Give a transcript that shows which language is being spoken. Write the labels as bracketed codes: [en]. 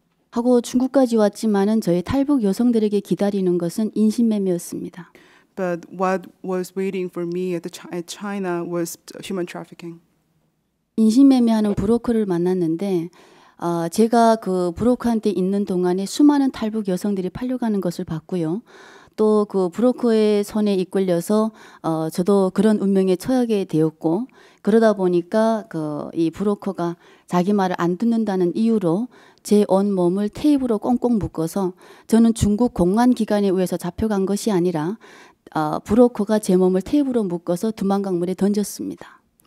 [ko] 하고 중국까지 왔지만은 저희 탈북 여성들에게 기다리는 것은 인신매매였습니다. [en] But what was waiting for me at China was human trafficking. [ko] 인신매매하는 브로커를 만났는데 제가 그 브로커한테 있는 동안에 수많은 탈북 여성들이 팔려가는 것을 봤고요. 또 그 브로커의 손에 이끌려서 저도 그런 운명에 처하게 되었고 그러다 보니까 이 브로커가 자기 말을 안 듣는다는 이유로 제 온몸을 테이프로 꽁꽁 묶어서 저는 중국 공안기관에 의해서 잡혀간 것이 아니라 브로커가 제 몸을 테이프로 묶어서 두만강물에 던졌습니다.